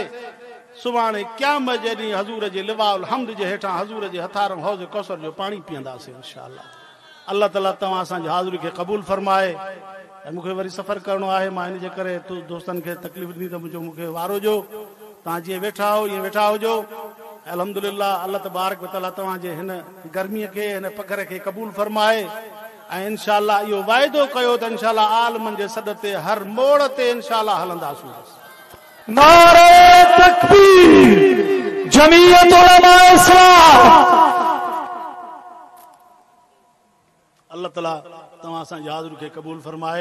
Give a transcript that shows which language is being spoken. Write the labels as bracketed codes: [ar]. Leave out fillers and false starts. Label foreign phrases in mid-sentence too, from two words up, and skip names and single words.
[sd] सुभाणे क़यामत जे ॾींहुं हज़ूर जे [ar] لواء الحمد [sd] जे हेठां हज़ूर जे हथारम हौज़ कौसर जो पाणी पीअंदासीं [ar] إن شاء الله. [sd] अल्लाह ताला तव्हां असांजी हाज़िरी खे क़बूल फरमाए। ऐं मूंखे वरी सफ़र करिणो आहे, मां इन जे करे दोस्तनि खे तकलीफ़ ॾिनी त मुंहिंजो मूंखे वारो जो। तव्हां जीअं वेठा हो ईअं वेठा हुजो। अल्हम्दुलिल्लाह [ar] الله تبارك وتعالى [sd] तव्हांजे हिन गर्मीअ खे, हिन पघर खे क़बूल फरमाए। ऐं [ar] إن شاء الله [sd] इहो वाइदो कयो त [ar] إن شاء الله [sd] आलमनि जे सॾ ते हर मोड़ ते [ar] إن شاء الله [sd] हलंदासीं। नारे तकबीर, जमीयत उलमा इस्लाम। अल्लाह ताला तव्हां असांजी हाज़िरी खे क़बूल फरमाए।